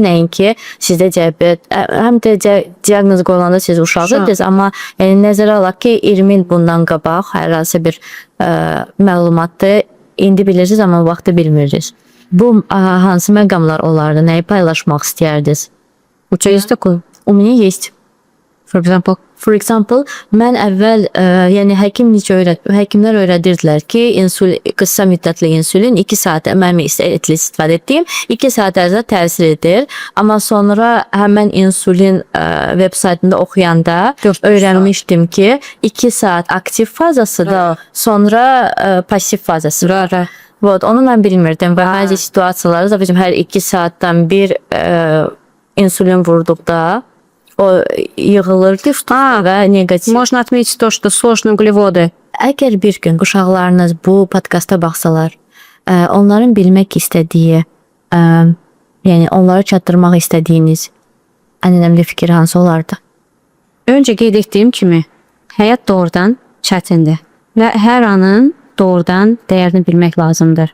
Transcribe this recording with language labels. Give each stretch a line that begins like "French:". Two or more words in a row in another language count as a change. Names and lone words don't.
Azerbaijani: Nəinki sizdə diabet, həm də diaqnoz qoyulanda siz uşaqsınız, amma nəzərə alaq ki, 20 il bundan qabaq hər hansı bir məlumatı indi bilirsiniz, amma vaxtı bilmirsiniz. Bu hansı məqamlar olardı? Nəyi paylaşmaq istərdiniz?
Russian: Uça есть такое? У меня есть.
English: For example,
Azerbaijani: mən əvvəl, yəni həkimlər öyrədirdilər ki, qısa müddətli insülin 2 saat mənim istifadə etdiyim 2 saat ərzində təsir edir. Amma sonra həmən insülin veb saytında oxuyanda öyrənmişdim ki, 2 saat aktiv fazasıdır, sonra pasiv fazasıdır. Onu mən bilmirdim və bəzi situasiyalarda da bizim hər 2 saatdan bir insülin vurduqda o yığılırdı və negativ.
Russian: Можно отметить то, что сложные углеводы.
Azerbaijani: Əgər bir gün uşaqlarınız bu podkasta baxsalar, onların bilmək istədiyi, yəni onlara çatdırmaq istədiyiniz ən önəmli fikir hansı olardı? Öncə qeyd etdiyim kimi, həyat doğrudan çətindir və hər anın doğrudan dəyərini bilmək lazımdır.